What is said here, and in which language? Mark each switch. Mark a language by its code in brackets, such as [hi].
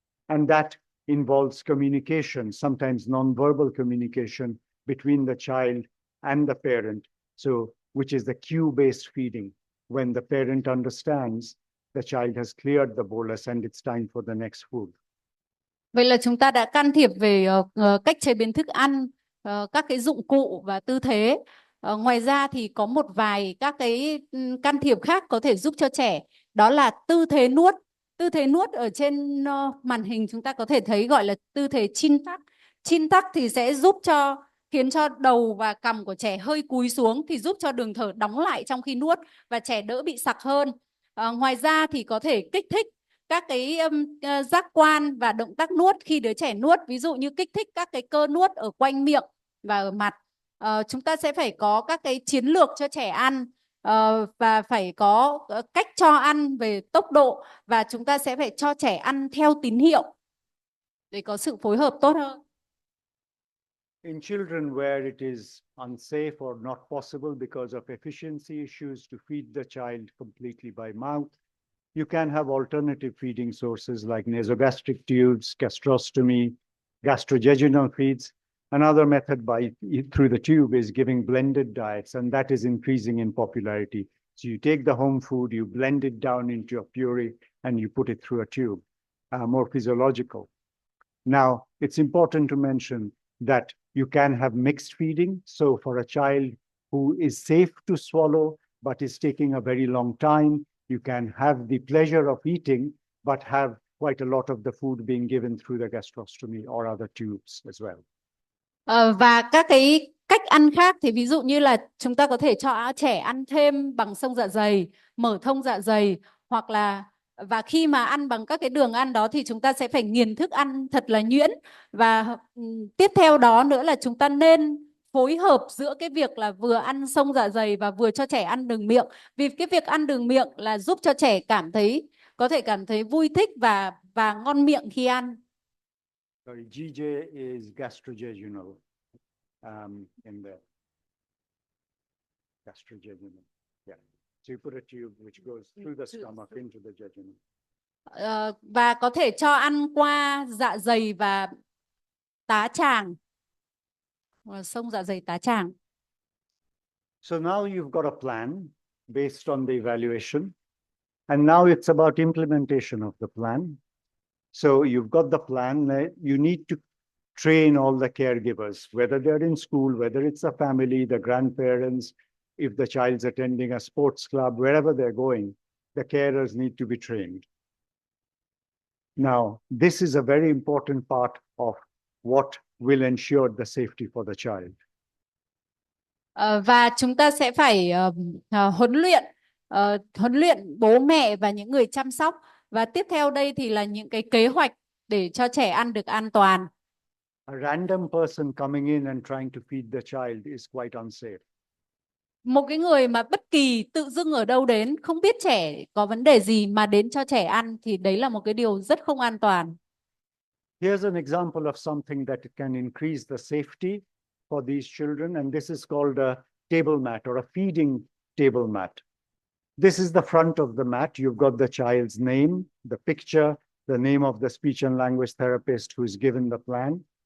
[en] And that involves communication, sometimes non-verbal communication between the child and the parent, so which is the cue-based feeding. When the parent understands the child has cleared the bolus and it's time for the next food. [vi] Vậy là chúng ta đã can thiệp về cách chế biến thức ăn, các cái dụng cụ và tư thế. Ngoài ra thì có một vài các cái can thiệp khác có thể giúp cho trẻ, đó là tư thế nuốt. Tư thế nuốt ở trên màn hình chúng ta có thể thấy gọi là tư thế chin tuck. Chin tuck thì sẽ khiến cho đầu và cằm của trẻ hơi cúi xuống, thì giúp cho đường thở đóng lại trong khi nuốt và trẻ đỡ bị sặc hơn. Ngoài ra thì có thể kích thích các cái giác quan và động tác nuốt khi đứa trẻ nuốt, ví dụ như kích thích các cái cơ nuốt ở quanh miệng và ở mặt. Chúng ta sẽ phải có các cái chiến lược cho trẻ ăn, và phải có cách cho ăn về tốc độ, và chúng ta sẽ phải cho trẻ ăn theo tín hiệu để có sự phối hợp tốt hơn. [en] In children where it is unsafe or not possible because of efficiency issues to feed the child completely by mouth, you can have alternative feeding sources like nasogastric tubes, gastrostomy, gastrojejunal feeds. Another method through the tube is giving blended diets, and that is increasing in popularity. So you take the home food, you blend it down into a puree, and you put it through a tube, more physiological. Now, it's important to mention that you can have mixed feeding. So for a child who is safe to swallow, but is taking a very long time, you can have the pleasure of eating, but have quite a lot of the food being given through the gastrostomy or other tubes as well. [vi] Và các cái cách ăn khác thì ví dụ như là chúng ta có thể cho trẻ ăn thêm bằng xông dạ dày, mở thông dạ dày, hoặc là và khi mà ăn bằng các cái đường ăn đó thì chúng ta sẽ phải nghiền thức ăn thật là nhuyễn. Và tiếp theo đó nữa là chúng ta nên phối hợp giữa cái việc là vừa ăn xông dạ dày và vừa cho trẻ ăn đường miệng. Vì cái việc ăn đường miệng là giúp cho trẻ có thể cảm thấy vui thích và ngon miệng khi ăn. [en] Sorry, GJ is gastrojejunal in the gastrojejunal. Yeah. So you put a tube which goes through the stomach into the jejunum. [vi] Và có thể cho ăn qua dạ dày và tá tràng, xông dạ dày tá tràng. [en] So now you've got a plan based on the evaluation, and now it's about implementation of the plan. So you've got the plan. You need to train all the caregivers, whether they're in school, whether it's a family, the grandparents, if the child's attending a sports club, wherever they're going, the carers need to be trained. Now, this is a very important part of what will ensure the safety for the child. [vi] Và chúng ta sẽ phải huấn luyện bố mẹ và những người chăm sóc. Và tiếp theo đây thì là những cái kế hoạch để cho trẻ ăn được an toàn. [en] A random person coming in and trying to feed the child is quite unsafe. [vi] Một cái người mà bất kỳ tự dưng ở đâu đến, không biết trẻ có vấn đề gì mà đến cho trẻ ăn thì đấy là một cái điều rất không an toàn. [en] Here's an example of something that can increase the safety for these children, and this is called a table mat or a feeding table mat. This is the front of the mat. You've got the child's name, the picture, the name of the speech and language therapist who's given the plan.